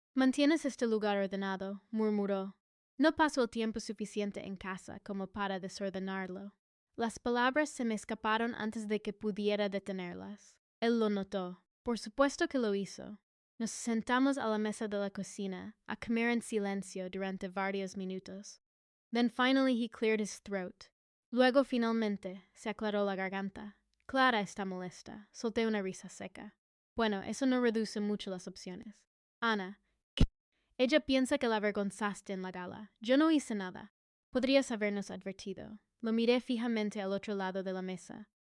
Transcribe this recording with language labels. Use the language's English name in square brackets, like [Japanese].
[Spanish] «Mantienes este lugar ordenado», murmuró. No paso el tiempo suficiente en casa como para desordenarlo. Las palabras se me escaparon antes de que pudiera detenerlas. Él lo notó. Por supuesto que lo hizo. Nos sentamos a la mesa de la cocina, a comer en silencio durante varios minutos. [English] Then finally he cleared his throat. [Spanish] Luego finalmente se aclaró la garganta. Clara está molesta. Solté una risa seca. Bueno, eso no reduce mucho las opciones. Ana, ella piensa que la avergonzaste en la gala. Yo no hice nada. Podrías habernos advertido. Lo miré fijamente al otro lado de la mesa.